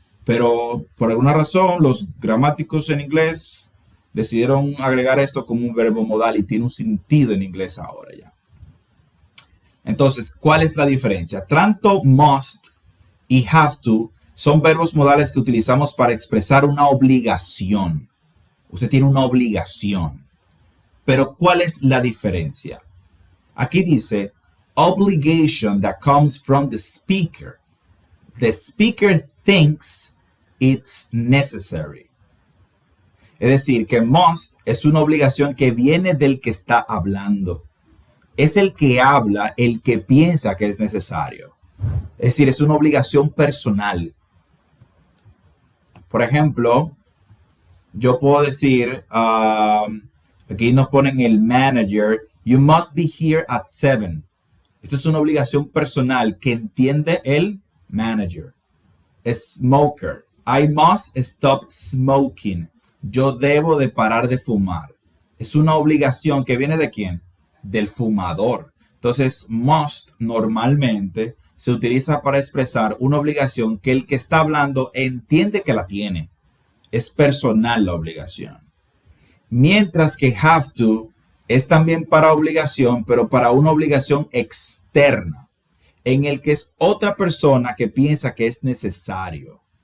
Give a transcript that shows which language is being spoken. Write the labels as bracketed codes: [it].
[es] Pero por alguna razón los gramáticos en inglés decidieron agregar esto como un verbo modal y tiene un sentido en inglés ahora ya. Entonces, ¿cuál es la diferencia? Tanto must y have to son verbos modales que utilizamos para expresar una obligación. Usted tiene una obligación. Pero ¿cuál es la diferencia? Aquí dice, [en] obligation that comes from the speaker. The speaker thinks it's necessary. [es] Es decir, que must es una obligación que viene del que está hablando. Es el que habla, el que piensa que es necesario. Es decir, es una obligación personal. Por ejemplo, yo puedo decir, aquí nos ponen el manager, [en] you must be here at 7. [es] Esto es una obligación personal que entiende el manager. [en] Smoker, I must stop smoking. [es] Yo debo de parar de fumar. Es una obligación que viene ¿de quién? Del fumador. Entonces, must normalmente se utiliza para expresar una obligación que el que está hablando entiende que la tiene. Es personal la obligación. Mientras que have to es también para obligación, pero para una obligación externa, en el que es otra persona que piensa que es necesario.